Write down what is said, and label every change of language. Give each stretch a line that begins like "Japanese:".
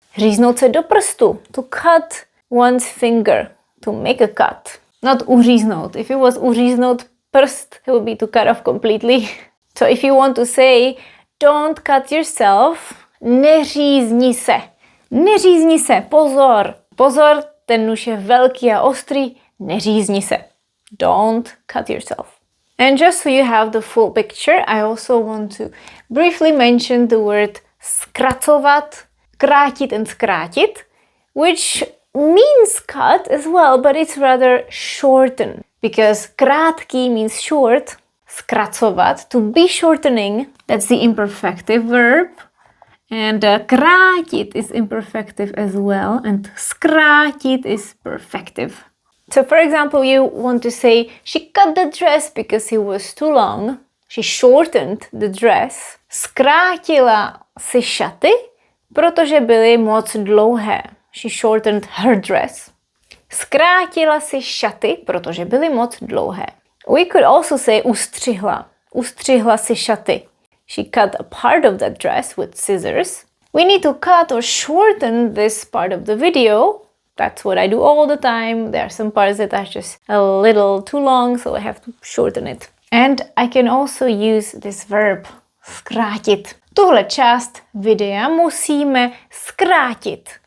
Czech: Říznout se do prstu.
English: To cut one's finger. To make a cut. Not uříznout. If it was uříznout prst, it would be to cut off completely. So if you want to say, don't cut yourself,
Czech: neřízni se. Neřízni se, pozor. Pozor, ten nůž je velký a ostrý, neřízni se.
English: Don't cut yourself. And just so you have the full picture, I also want to briefly mention the word zkracovat, krátit and zkrátit, which means cut as well, but it's rather shorten. Because krátký means short, zkracovat, to be shortening, that's the imperfective verb. And krátit is imperfective as well, and zkrátit is perfective. So for example, you want to say, she cut the dress because it was too long. She shortened the dress.
Czech: Zkrátila si šaty, protože byly moc dlouhé.
English: She shortened her dress.
Czech: Zkrátila si šaty, protože byly moc dlouhé.
English: We could also say ustřihla.
Czech: Ustřihla si šaty.
English: She cut a part of that dress with scissors. We need to cut or shorten this part of the video. That's what I do all the time. There are some parts that are just a little too long, so I have to shorten it. And I can also use this verb, zkrátit.
Czech: Tuhle část videa musíme zkrátit.